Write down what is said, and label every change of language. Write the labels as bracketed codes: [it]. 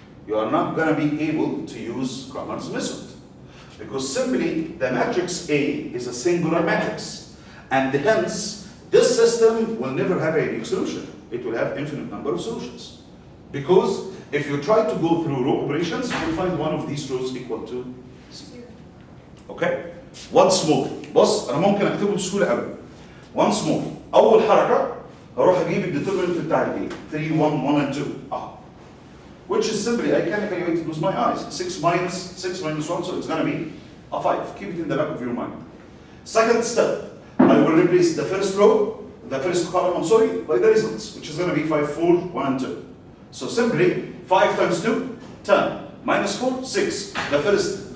[en] You are not going to be able to use Cramer's method, because simply the matrix A is a singular matrix, and hence this system will never have a unique solution. It will have infinite number of solutions, because if you try to go through row operations, you will find one of these rows equal to 0. Okay? Once more, [ar] بص انا ممكن اكتبه بسهوله قوي. [en] Once more, [ar] اول حركه هروح اجيب الديترمنت بتاع الايه [en] 3 1 1 and 2 which is simply I can evaluate it with my eyes. 6 minus 1, so it's going to be a 5. Keep it in the back of your mind. Second step, I will replace the first row, the first column, by the results, which is going to be 5 4 1 and 2. So simply 5 times 2 10 minus 4 6. The first